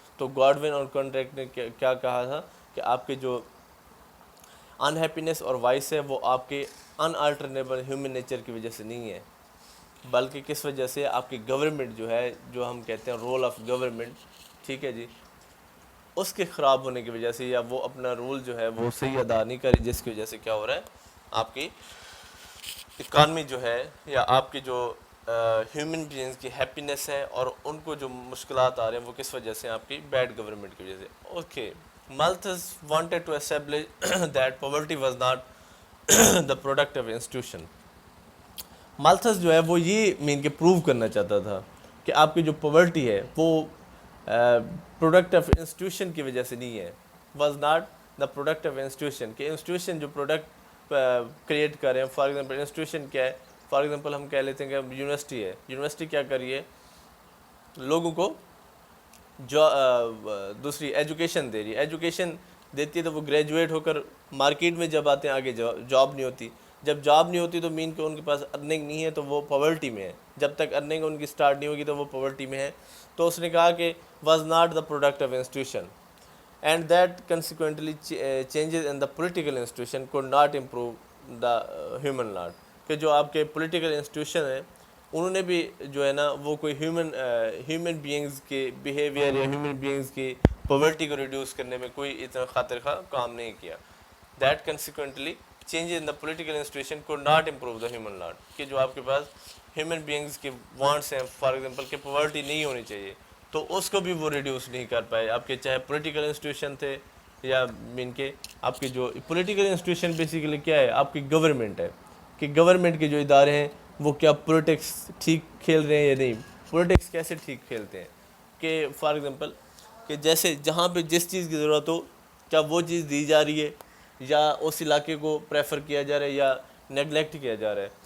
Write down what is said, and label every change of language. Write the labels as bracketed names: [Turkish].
[Urdu] تو گاڈوین اور کنٹریکٹ نے کیا کہا تھا کہ آپ کے جو انہیپینس اور وائس ہے وہ آپ کے انالٹرنیبل ہیومن نیچر کی وجہ سے نہیں ہے، بلکہ کس وجہ سے؟ آپ کی گورنمنٹ جو ہے، جو ہم کہتے ہیں رول آف گورنمنٹ، ٹھیک ہے جی، اس کے خراب ہونے کی وجہ سے، یا وہ اپنا رول جو ہے وہ صحیح ادا نہیں کری، جس کی وجہ سے کیا ہو رہا ہے؟ آپ کی اکانومی جو ہے یا آپ کی جو ہیومن بینگز کی ہیپینس ہے اور ان کو جو مشکلات آ رہے ہیں وہ کس وجہ سے؟ آپ کی بیڈ گورنمنٹ کی وجہ سے. Okay. [English] Malthus wanted to establish that poverty was not the product of institution. [Urdu] مالتھس جو ہے وہ یہ مین کہ پروو کرنا چاہتا تھا کہ آپ کی جو پاورٹی ہے وہ پروڈکٹ آف انسٹیٹیوشن کی وجہ سے نہیں ہے. [English] was not the product of institution, [Urdu] کہ انسٹیٹیوشن جو پروڈکٹ کریٹ کر رہے ہیں. [English] for example [Urdu] انسٹیٹیوشن کیا ہے؟ فار ایگزامپل ہم کہہ لیتے ہیں کہ یونیورسٹی ہے. یونیورسٹی کیا کر رہی ہے؟ لوگوں کو جو دوسری ایجوکیشن دے رہی ہے. ایجوکیشن دیتی ہے تو وہ گریجویٹ ہو کر مارکیٹ میں جب آتے ہیں آگے جاب نہیں ہوتی. جب جاب نہیں ہوتی تو مین کہ ان کے پاس ارننگ نہیں ہے تو وہ پاورٹی میں ہے. جب تک ارننگ ان کی سٹارٹ نہیں ہوگی تو وہ پاورٹی میں ہے. تو اس نے کہا کہ [English] Was not the product of institution and that consequently changes in the political institution could not improve the human lot. [Urdu] کہ جو آپ کے پولیٹیکل انسٹیٹیوشن ہیں انہوں نے بھی جو ہے نا وہ کوئی ہیومن بینگز کے بیہیویئر یا ہیومن بینگز کی پاورٹی کو ریڈیوس کرنے میں کوئی اتنا خاطر خواہ کام نہیں کیا. [English] That consequently changes in the political institution could not improve the human lot. [Urdu] کہ جو آپ کے پاس ہیومن بینگز کے وانٹس ہیں، فار ایگزامپل کہ پاورٹی نہیں ہونی چاہیے، تو اس کو بھی وہ ریڈیوس نہیں کر پائے. آپ کے چاہے پولیٹیکل انسٹیٹیوشن تھے یا مین کے آپ کے جو پولیٹیکل انسٹیٹیوشن بیسیکلی کیا ہے؟ آپ کی گورنمنٹ ہے. کہ گورنمنٹ کے جو ادارے ہیں وہ کیا پولیٹکس ٹھیک کھیل رہے ہیں یا نہیں؟ پولیٹکس کیسے ٹھیک کھیلتے ہیں؟ کہ فار ایگزامپل کہ جیسے جہاں پہ جس چیز کی ضرورت ہو کیا وہ چیز دی جا رہی ہے یا اس علاقے کو پریفر کیا جا رہا ہے یا نیگلیکٹ کیا جا رہا ہے.